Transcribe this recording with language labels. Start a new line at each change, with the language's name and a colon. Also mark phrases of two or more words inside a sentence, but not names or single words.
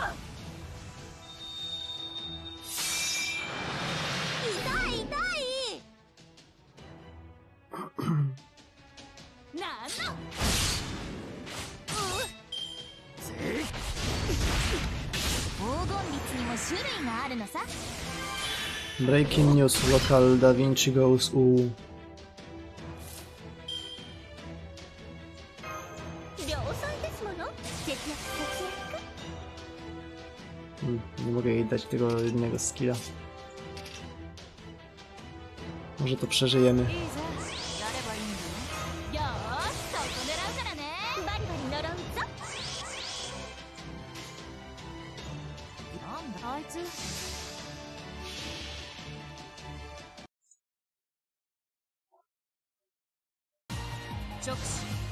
Japanese: 痛い痛い。なんの黄金律にも種類があるのさ。
English: Breaking news. Local Da Vinci goes u.
Japanese: 量産ですもの。節約節約。
Polish: Nie mogę jej dać tego jednego skilla. Może to przeżyjemy.
Japanese: いいぜ。やればいいんだよ。よーし、そこ狙うからね。バリバリ呪うぞ。なんだあいつ。直視。